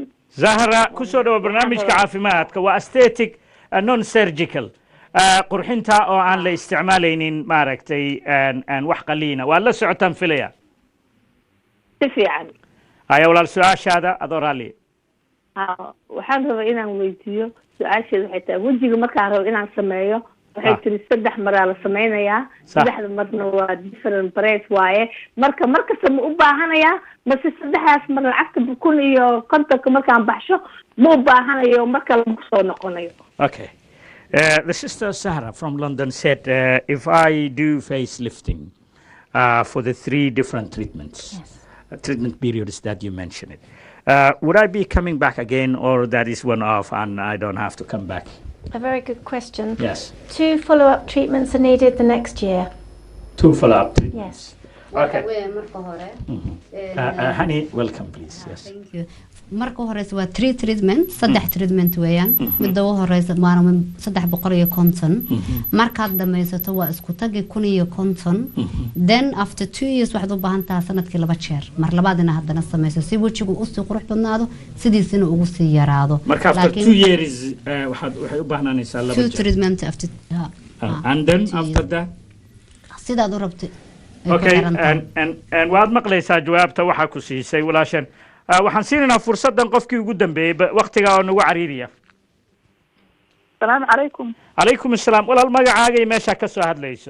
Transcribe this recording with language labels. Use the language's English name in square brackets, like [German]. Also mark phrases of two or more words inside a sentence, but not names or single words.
[Somali] zahra kusoo dhawo barnaamijka caafimaadka waa [English] aesthetic non surgical [Somali] qurxinta oo aan la isticmaalaynin maaragtay wax qaliina waa la socotaan filaya Si fiican. haya walaal su-aashaada adoo raalli Waxaan rabaa inaan weydiiyo su-aasheeda waxay tahay wajiga markaan rabo inaan sameeyo waxay tiri 3 maraa la sameynayaa 3 marna waa [English] different price [Somali] waaye marka ma u baahanayaa mase 3daas mar lacagta 1,050 markaan baxsho ma u baahanayo marka lagu soo noqonayo. [English] Okay. The sister Sarah from London said, if I do facelifting for the 3 different treatments, treatment periods that you mentioned, would I be coming back again, or that is one off and I don't have to come back? A very good question. Yes. 2 follow-up treatments are needed the next year. 2 follow-up treatments. Yes. Okay. Honey, welcome, please. Yes. Thank you. [Somali] marka horeysa waa 3 treatment 3 treatment weeyaan midda ugu horeysa maana 350 markaad dhamaysato waa isku tagi 150 [English] then after 2 years [Somali] waxaad u baahan tahay sanadkii 2 jeer mar labaadina haddana samayso si wajigu u sii qurux badnaado sidiisina ugu sii yaraado marka [English] after 2 years [Somali] waxay u baahnanaysaa 2 jeer [English] 2 treatment after and then after that [Somali] sidaad u rabtay [English] okay and [Somali] waad maqlaysaa jawaabta waxa ku siisay walaashan waxaan siinaynaa fursadan qofkii ugu dambeeyay waqtiga oo nagu cariiriya [Arabic] السلام عليكم. [Somali] calaykum assalaam walaal magacaaga iyo meesha ka soo hadlayso